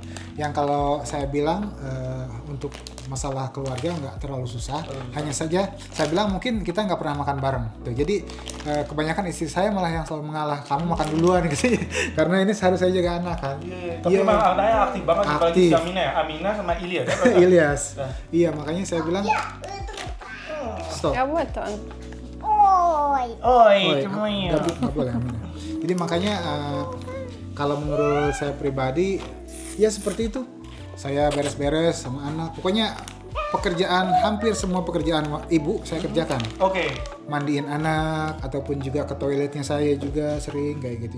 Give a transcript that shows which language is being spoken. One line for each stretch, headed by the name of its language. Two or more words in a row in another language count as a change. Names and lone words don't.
Indonesian: Yang kalau saya bilang untuk masalah keluarga nggak terlalu susah, hanya saja saya bilang mungkin kita nggak pernah makan bareng tuh. Jadi kebanyakan istri saya malah yang selalu mengalah, kamu makan duluan gitu karena ini harus saya jaga anak kan. Tapi emang anaknya aktif banget, apalagi si Amina sama Ilyas ya? Ilyas. Iya makanya saya bilang stop.
Russian: А вот он. Oi,
Indonesian: Nggak boleh Amina. Jadi makanya kalau menurut saya pribadi ya seperti itu. Saya beres-beres sama anak. Pokoknya hampir semua pekerjaan ibu saya kerjakan. Mandiin anak ataupun juga ke toiletnya saya juga sering kayak gitu.